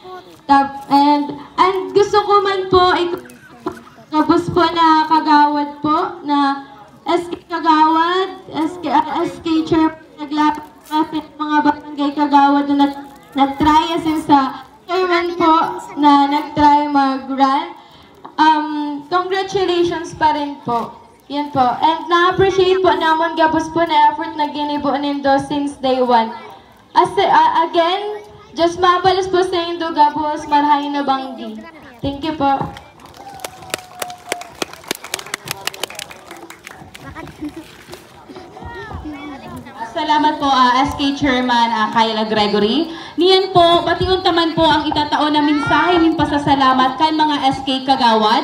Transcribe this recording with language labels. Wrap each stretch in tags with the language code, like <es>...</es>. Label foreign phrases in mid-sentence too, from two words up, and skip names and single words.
<bik>And gusto ko man po, kabus po na kagawad po, na SK Kagawad, SK Chairperson, naglapit mga barangay kagawad na nag-try asin sa chairman po na nag-try mag-run. Congratulations pa rin po. Yan po. And na-appreciate po naman gabos po na effort na ginibo nindo since day 1. Again, just mabalas po sa indo gabos marhay na banggi.</bik> <en>Thank you po.</en> <bik>Salamat po SK Chairman Kayla Gregory. Niyan po, batiun taman po ang itatao na mensahe ng pasasalamat kan mga SK Kagawad.</bik>